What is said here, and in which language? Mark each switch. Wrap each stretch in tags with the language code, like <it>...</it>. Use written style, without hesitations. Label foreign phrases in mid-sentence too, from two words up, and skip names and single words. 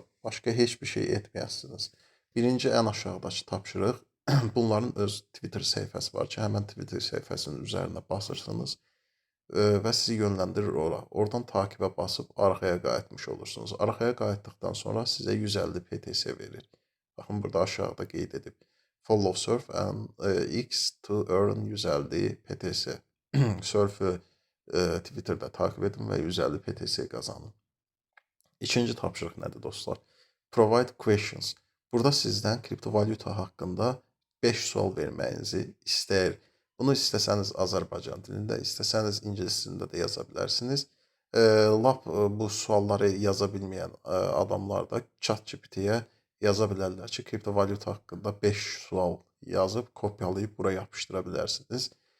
<az>Başqa heç bir şey etməyəsiniz. Birinci ən aşağıdakı tapşırıq. Bunların öz Twitter səhifəsi var ki, həmən Twitter səhifəsinin üzərinə basırsınız və sizi yönləndirir ora. Oradan takibə basıb arxaya qayıtmış olursunuz. Arxaya qayıtdıqdan sonra sizə 150 PTS verir. Baxın, burada aşağıda qeyd edib.</az> <en>Follow Surf and X to earn 150 PTS.</en> <tr>Surf'ü Twitter'da takip edin və 150 PTS qazanın.</tr> <az>İkinci tapşırıq nədir dostlar?</az> <en>Provide questions.</en> <az>Burada sizdən kriptovalyuta haqqında 5 sual verməyinizi istəyir. Bunu istəsəniz Azərbaycan dilində, istəsəniz ingilis dilində də yaza bilərsiniz. Lap bu sualları yaza bilməyən adamlar da ChatGPT-yə yaza bilərlər ki, kriptovalyuta haqqında 5 sual yazıb, kopyalayıb bura yapışdıra bilərsiniz.</az>